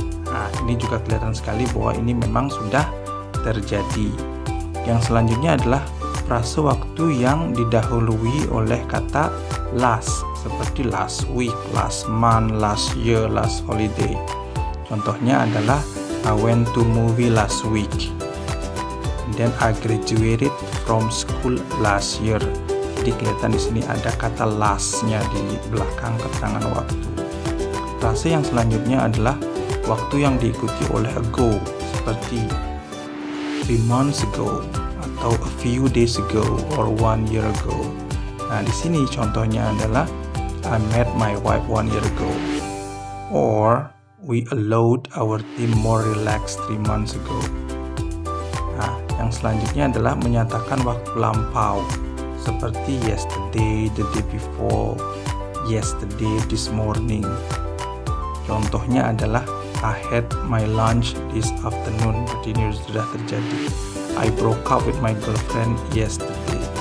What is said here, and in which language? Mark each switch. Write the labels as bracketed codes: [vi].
[id] Nah, ini juga kelihatan sekali bahwa ini memang sudah terjadi. Yang selanjutnya adalah frase waktu yang didahului oleh kata last, seperti [en] last week, last month, last year, last holiday. [id] Contohnya adalah [en] I went to movie last week. Then I graduated from school last year. [id] Jadi kelihatan di sini ada kata last-nya di belakang keterangan waktu. Frase yang selanjutnya adalah waktu yang diikuti oleh ago, seperti 3 months ago atau [en] a few days ago or 1 year ago. [id] Nah, di sini contohnya adalah [en] I met my wife 1 year ago, or we allowed our team more relaxed 3 months ago. [id] Nah, yang selanjutnya adalah menyatakan waktu lampau, seperti [en] yesterday, the day before, yesterday, this morning. [id] Contohnya adalah [en] I had my lunch this afternoon. [id] Berarti ini sudah terjadi. [en] I broke up with my girlfriend yesterday.